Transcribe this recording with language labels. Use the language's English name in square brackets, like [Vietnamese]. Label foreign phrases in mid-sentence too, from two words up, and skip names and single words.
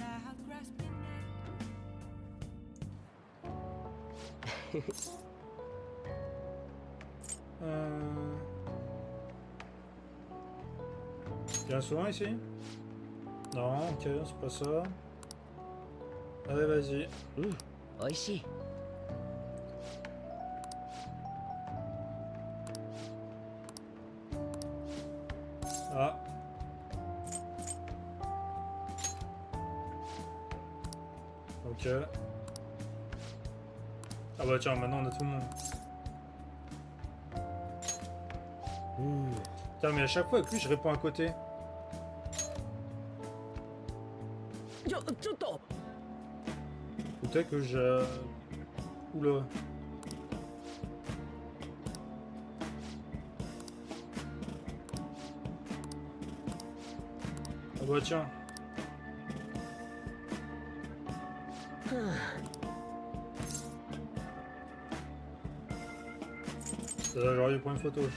[French] Viens souvent ici? Non, ok, c'est pas ça. Allez, vas-y. [Japanese] おいしい [French] Ah. Ok. Ah bah tiens, maintenant on a tout le monde. Putain, mais à chaque fois avec lui, je réponds à côté. [Japanese] ちょっと [French] Peut-être que je... Oula. Ah bah tiens. J'aurais dû prendre une photo.